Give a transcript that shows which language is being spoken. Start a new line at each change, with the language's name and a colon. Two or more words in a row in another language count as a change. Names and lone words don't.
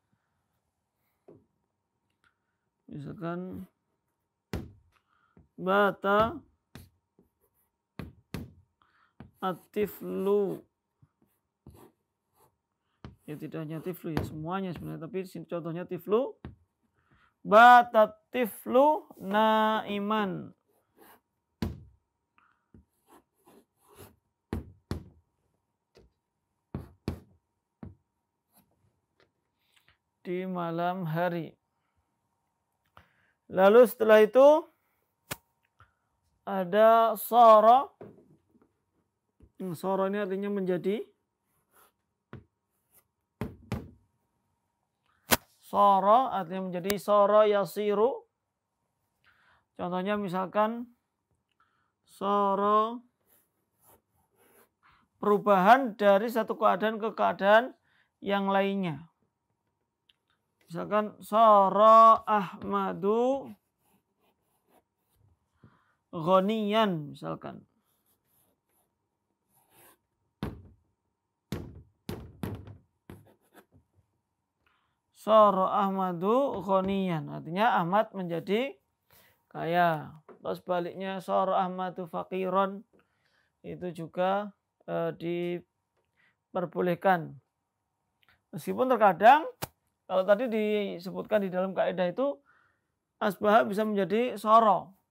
Arabic: Misalkan بات الطفل.
Indonesian: Ya tidak hanya tiflu ya, semuanya sebenarnya, tapi contohnya tiflu.
Arabic: بات الطفل نائما.
Indonesian: Di malam hari. Lalu setelah itu ada sara. Sara ini artinya menjadi. Sara artinya menjadi,
Arabic: صار يصير.
Indonesian: Contohnya misalkan sara perubahan dari satu keadaan ke keadaan yang lainnya.
Arabic: Misalkan صار أحمد غنيا misalkan. صار أحمد غنيا
Indonesian: artinya Ahmad menjadi kaya. Terus sebaliknya
Arabic: صار أحمد فقيرا
Indonesian: itu juga diperbolehkan. Meskipun terkadang kalau tadi disebutkan di dalam kaidah itu asbah bisa menjadi sara.